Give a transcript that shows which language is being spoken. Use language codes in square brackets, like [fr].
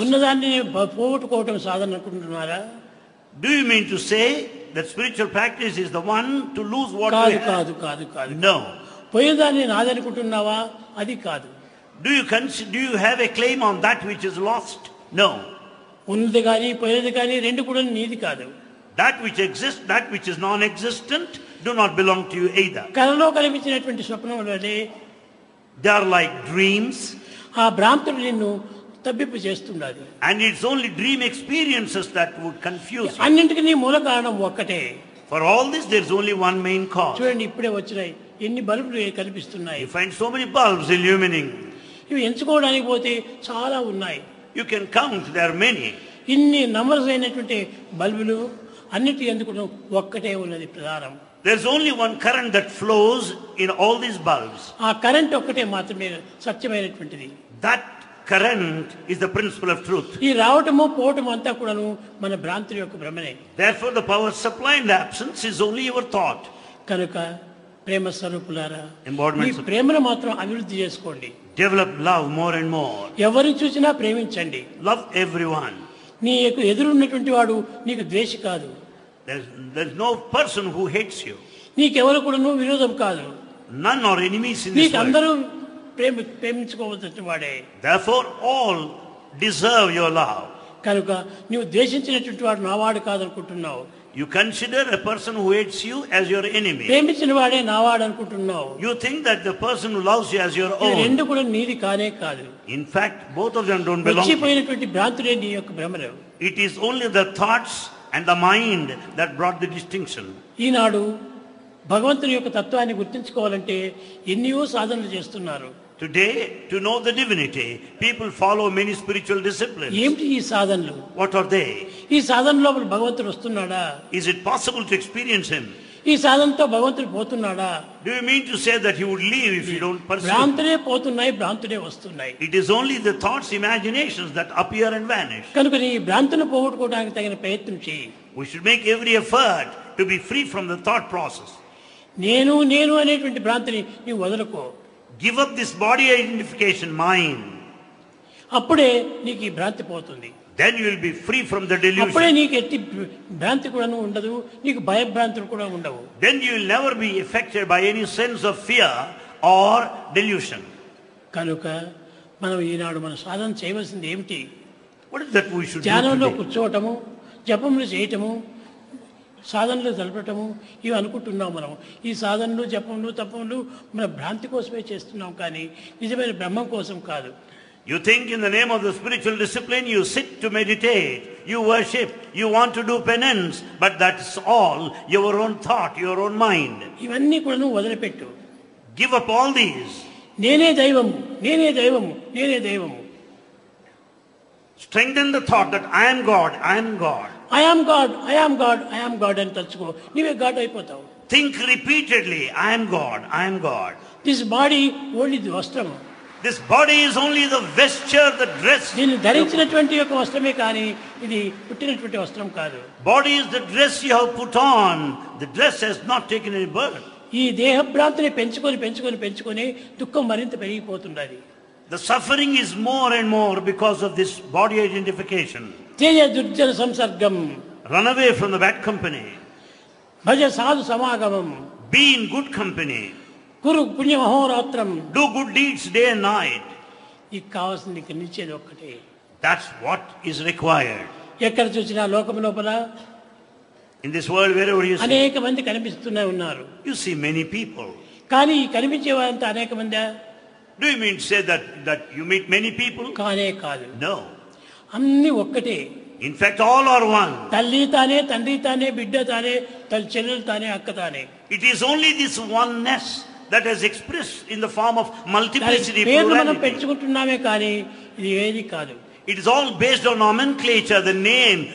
[te] ఉన్నదాన్ని పోగొట్టుకోవటం సాధన అనుకుంటున్నారా? [en] Do you mean to say that spiritual practice is the one to lose what [te] కాదు [en] we have? [te] కాదు కాదు కాదు. [en] No. [te] పోయేదాన్ని నాదనుకుంటున్నావా? అది కాదు. [en] Do you have a claim on that which is lost? No. [te] ఉన్నది కానీ పోయేది కానీ రెండు కూడా నీది కాదు. [en] That which exists, that which is non-existent, do not belong to you either. [te] కలలో కనిపించినటువంటి స్వప్నములనే [en] They are like dreams, [te] ఆ భ్రాంతులు నిన్ను తబ్బిప్పు చేస్తున్నది. [en] and it's only dream experiences that would confuse you. [te] అన్నింటికి నీ మూల కారణం ఒక్కటే. [en] For all this, there is only one main cause. [te] చూడండి, ఇప్పుడే వచ్చినాయి ఎన్ని బల్బులు కనిపిస్తున్నాయి. [en] You find so many bulbs illumining. [te] ఇవి ఎంచుకోవడానికి పోతే చాలా ఉన్నాయి. [en] You can count, there are many. [te] ఇన్ని నంబర్స్ అయినటువంటి బల్బులు అన్నిటి ఎందుకు ఒక్కటే ఉన్నది ప్రధానం. [en] There's only one current that flows in all these bulbs. [te] ఆ కరెంట్ ఒక్కటే మాత్రమే సత్యమైనటువంటిది. [en] That current is the principle of truth. [te] ఈ రావటము పోవటము అంతా కూడాను మన భ్రాంతి యొక్క భ్రమనే. [en] Therefore, the power supply and absence is only your thought. [te] కనుక ప్రేమ స్వరూపులారా, ఈ [en] Embodiments of- [te] ప్రేమను మాత్రం అభివృద్ధి చేసుకోండి. [en] Develop love more and more. [te] ఎవరిని చూసినా ప్రేమించండి. [en] Love everyone. [te] నీ యొక్క ఎదురున్నటువంటి వాడు నీకు ద్వేషి కాదు. [en] There's no person who hates you. [te] నీకెవరు కూడాను విరోధం కాదు. [en] None are enemies in this [te] నీకు [en] world. [te] అందరూ ప్రేమించుకోవలసిన వాడే. [en] Therefore, all deserve your love. [te] కనుక నువ్వు ద్వేషించినటువంటి వాడు నావాడు కాదనుకుంటున్నావు. [en] You consider a person who hates you as your enemy. [te] ప్రేమించిన వాడే నావాడు అనుకుంటున్నావు. [en] You think that the person who loves you as your [te] ఈ [en] own. [te] రెండు కూడా నీది కానే కాదు. [en] In fact, both of them don't belong to you. [te] వచ్చిపోయినటువంటి భ్రాంతులే నీ యొక్క భ్రమలు. [en] It is only the thoughts and the mind that brought the distinction. [te] ఈనాడు భగవంతుని యొక్క తత్వాన్ని గుర్తించుకోవాలంటే ఎన్నో సాధనలు చేస్తున్నారు. [en] Today, to know the divinity, people follow many spiritual disciplines. [te] ఏమిటి ఈ సాధనలు? [en] What are they? [te] ఈ సాధన లోపల భగవంతుడు వస్తున్నాడా? [en] Is it possible to experience him? [te] ఈ సాధనతో భగవంతుడు పోతున్నాడా? [en] Do you mean to say that he would leave if you don't pursue? [te] భ్రాంతులే పోతున్నాయి, భ్రాంతులే వస్తున్నాయి. [en] It is only the thoughts, imaginations that appear and vanish. [te] కనుక నీ భ్రాంతిని పోగొట్టుకోవడానికి తగిన ప్రయత్నం చేయి. [en] We should make every effort to be free from the thought process. [te] నేను నేను అనేటువంటి భ్రాంతిని నీవు వదులుకో. [en] Give up this body identification mind. [te] అప్పుడే నీకు ఈ భ్రాంతి పోతుంది. [en] Then you will be free from the [te] అప్పుడే [en] delusion. [te] నీకు ఎట్టి భ్రాంతి కూడా ఉండదు, నీకు భయభ్రాంతులు కూడా ఉండవు. [en] Then you will never be affected by any sense of fear or delusion. [te] కనుక మనం ఈనాడు మన సాధన చేయవలసింది ఏమిటి? [en] What is that we should do [te] ధ్యానంలో [en] today? [te] కూర్చోవటము, జపములు చేయటము, సాధనలు జరపటము ఇవి అనుకుంటున్నాం మనం. ఈ సాధనలు జపములు తపములు మన భ్రాంతి కోసమే చేస్తున్నాం, కానీ నిజమైన బ్రహ్మం కోసం కాదు. [en] You think in the name of the spiritual discipline, you sit to meditate, you worship, you want to do penance, but that's all your own thought, your own mind. [te] ఇవన్నీ కూడా నువ్వు వదిలిపెట్టు. [en] Give up all these. [te] నేనే దైవము, నేనే దైవము, నేనే దైవము. [en] Strengthen the thought that I am God, I am God. I am God, I am God, I am God [te] అని తలుచుకో, నీవే గాడ్ అయిపోతావు. [en] Think repeatedly, I am God, I am God. This body only the వస్త్రము. This body is only the vesture, the dress. [te] దీన్ని ధరించినటువంటి యొక్క వస్త్రమే కానీ ఇది పుట్టినటువంటి వస్త్రం కాదు. [en] Body is the dress you have put on. The dress has not taken any birth. [te] ఈ దేహభ్రాంతిని పెంచుకొని పెంచుకొని పెంచుకొని దుఃఖం మరింత పెరిగిపోతున్నది. [en] The suffering is more and more because of this body identification. [sa] Teja దుర్జన సంసర్గం. [en] Run away from the bad company. [sa] భజ సాధు సమాగమం. [en] Be in good company. [sa] కురు పుణ్య మహోరాత్రం. [en] Do good deeds day and night. [te] నీకు కావాల్సింది ఇక్కడ నిచ్చేది ఒక్కటే. [en] That's what is required. [te] ఎక్కడ చూసినా లోకం లోపల [en] In this world, wherever you see, [te] అనేక మంది కనిపిస్తూనే ఉన్నారు. [en] you see many people. [te] కానీ ఈ కనిపించే వారంతా అనేక మంది [en] Do you mean to say that you meet many people? [te] కానే కాదు. [en] No. [te] అన్ని ఒక్కటే. [en] In fact, all are one. [te] తల్లి తానే, తండ్రి తానే, బిడ్డ తానే, తల్లి చెల్లెలు తానే, అక్క తానే. [en] It is only this oneness that has expressed in the form of multiplicity, [te] పేరు మనం [en] plurality. [te] పెంచుకుంటున్నామే కానీ ఇది ఏది కాదు. [en] It is all based on nomenclature, the name.